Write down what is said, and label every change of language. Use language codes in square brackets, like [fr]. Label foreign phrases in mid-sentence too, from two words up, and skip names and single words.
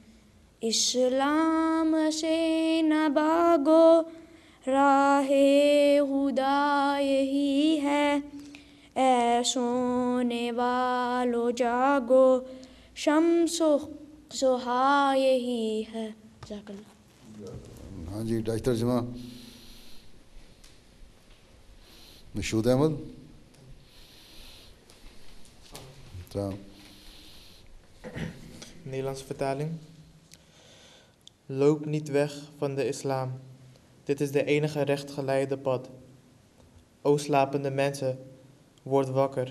[ur] اسلام سے نہ بھاگو راہ ہدا یہی ہے، اے سونے والو جاگو شمس و ضحیٰ یہی ہے۔ جزاک اللہ۔ ہاں جی، ڈاج ترجمہ مشہود احمد۔ [nl] Nederlands vertaling. Loop niet weg van de islam. Dit is de enige rechtgeleide pad. O slapende mensen, word wakker.